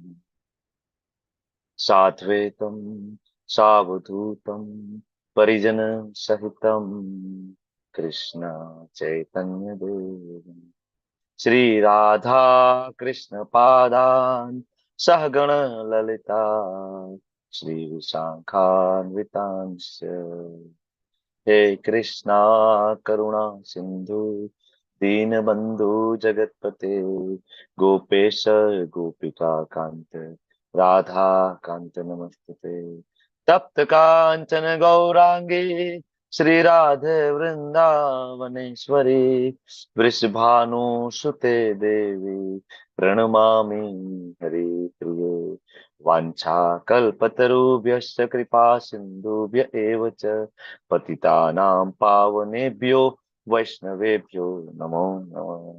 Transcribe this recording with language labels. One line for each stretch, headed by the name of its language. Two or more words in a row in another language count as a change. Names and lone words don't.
Sanskrit: સાદ્વૈતમ સાવધૂતમ પરિજન સહિતમ કૃષ્ણ ચૈતન્ય દેવ શ્રી રાધા કૃષ્ણ પાદાન સહગણ લલિતા શ્રી વિશાખાન્વિતાંશ હે કૃષ્ણ કરુણા સિંધુ दीनबंधु जगतपते गोपेश गोपिका कांत राधा कांत नमस्ते तप्त कांचन गौरांगी श्री राधे वृंदावनेश्वरी वृषभानु सुते देवी प्रणमामि हरिप्रिये वाञ्छा कल्पतरुभ्यश्च कृपा सिन्धुभ्य एव च पतितानां पावनेभ्यो वैष्णवेभ्यो नमो नमः।